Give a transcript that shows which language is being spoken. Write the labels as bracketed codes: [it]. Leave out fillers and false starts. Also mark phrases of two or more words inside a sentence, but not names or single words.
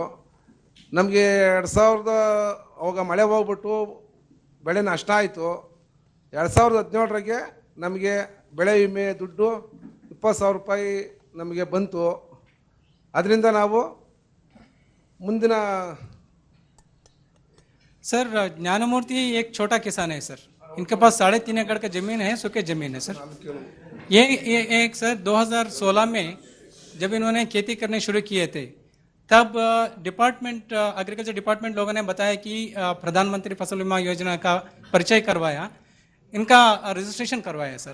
[kn] ನಮಗೆ 2000 ಅವಾಗ ಮಳೆ ಹೋಗ್ಬಿಟ್ಟು ಬೆಳೆ ನಷ್ಟ ಆಯಿತು. 2017ರಿಗೆ ನಮಗೆ ಬೆಳೆ ವಿಮೆ ದುಡ್ಡು 20,000 ರೂಪಾಯಿ ನಮಗೆ ಬಂತು. ಅದರಿಂದ ನಾವು ಮುಂದಿನ [hi] सर ज्ञानमूर्ति एक छोटा किसान है सर, इनके पास 3.5 एकड़ का जमीन है, सूखे जमीन है सर. ये एक सर 2016 में जब इन्होंने खेती करने शुरू किए थे तब [en] department agriculture department [hi] लोगों ने बताया कि प्रधानमंत्री फसल बीमा योजना का परिचय करवाया, इनका रजिस्ट्रेशन करवाया सर.